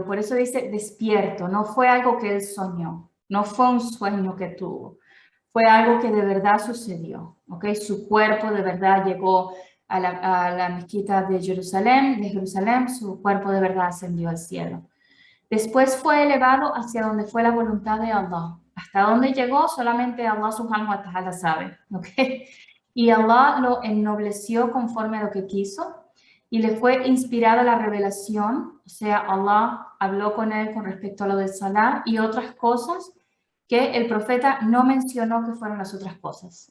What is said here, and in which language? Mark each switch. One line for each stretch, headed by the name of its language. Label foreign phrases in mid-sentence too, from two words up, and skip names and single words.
Spanish: Por eso dice despierto, no fue algo que él soñó, no fue un sueño que tuvo, fue algo que de verdad sucedió. ¿Okay? Su cuerpo de verdad llegó a la mezquita de Jerusalén, su cuerpo de verdad ascendió al cielo. Después fue elevado hacia donde fue la voluntad de Allah. Hasta dónde llegó, solamente Allah
Arabic: سبحانه وتعالى
Spanish: sabe. ¿Okay? Y Allah lo ennobleció conforme a lo que quiso y le fue inspirada la revelación, o sea, Allah habló con él con respecto a lo del Salah y otras cosas que el profeta no mencionó que fueron las otras cosas.